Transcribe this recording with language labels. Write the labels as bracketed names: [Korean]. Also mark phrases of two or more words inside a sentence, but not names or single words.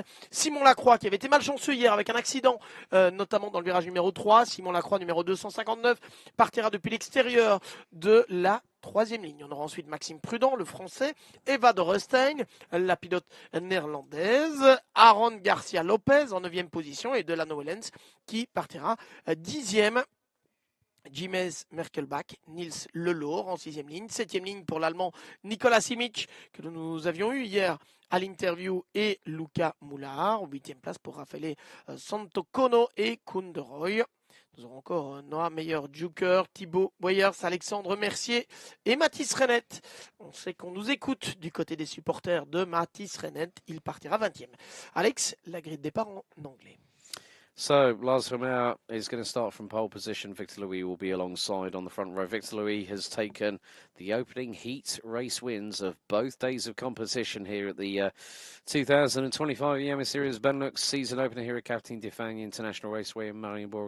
[French] Simon Lacroix, qui avait été malchanceux hier avec un accident, notamment dans le virage numéro 3. Simon Lacroix, numéro 259, partira depuis l'extérieur de la troisième ligne. On aura ensuite Maxime Prudent, le français, Eva de Rustein, la pilote néerlandaise, Aaron Garcia Lopez en 9e position et Delano Wellens qui partira 10e. Jiménez Merkelbach, Nils Lelour en 6e ligne, 7e ligne pour l'allemand Nicolas Simic que nous avions eu hier à l'interview et Luca Moulard, 8e place pour Raffaele Santocono et Kunderoy. Nous aurons encore Noah Meyer-Juker, Thibaut Boyers, Alexandre Mercier et Mathis Renette. On sait qu'on nous écoute du côté des supporters de Mathis Renette. Il partira 20e. Alex, la grille de départ en anglais. [English] So, Lars Romeo is going to start from pole position. Victor Louis will be alongside on the front row. Victor Louis has taken the opening heat race wins of both days of competition here at the 2025 Iame Series Benelux season opener here at Karting de Fagnes International Raceway in Mariembourg.